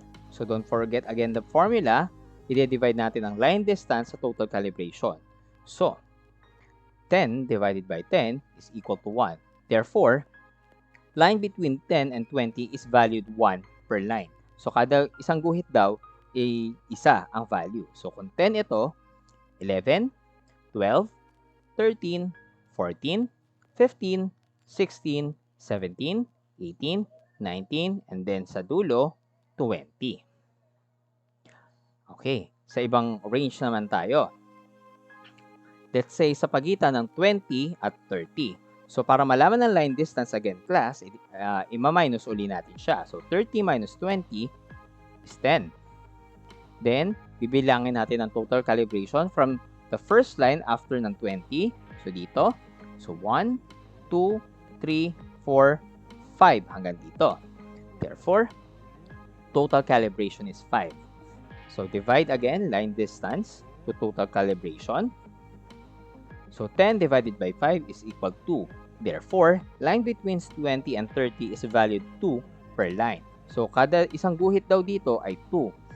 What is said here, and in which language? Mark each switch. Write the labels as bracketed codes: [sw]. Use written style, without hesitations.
[en] So don't forget again the formula. [tl] I-divide natin ang line distance sa total calibration. [en] So, 10 divided by 10 is equal to 1. Therefore, line between 10 and 20 is valued 1 per line. [tl] So, kada isang guhit daw, isa ang value. So, kung 10 ito, 11, 12, 13, 14, 15, 16, 17, 18, 19, [en] and then [tl] sa dulo, 20. Okay, sa ibang range naman tayo. [en] Let's say [tl] sa pagitan ng 20 at 30. So para malaman ng line distance again class, ima-minus uli natin siya. [en] So 30 minus 20 is 10. [tl] Then, bibilangin natin ang total calibration from the first line after ng 20. So dito. So 1, 2, 3, 4, 5 hanggang dito. [en] Therefore, total calibration is 5. So divide again line distance to total calibration. So 10 divided by 5 is equal to 2. Therefore, line between 20 and 30 is valued 2 per line. [tl] So kada isang guhit daw dito ay 2.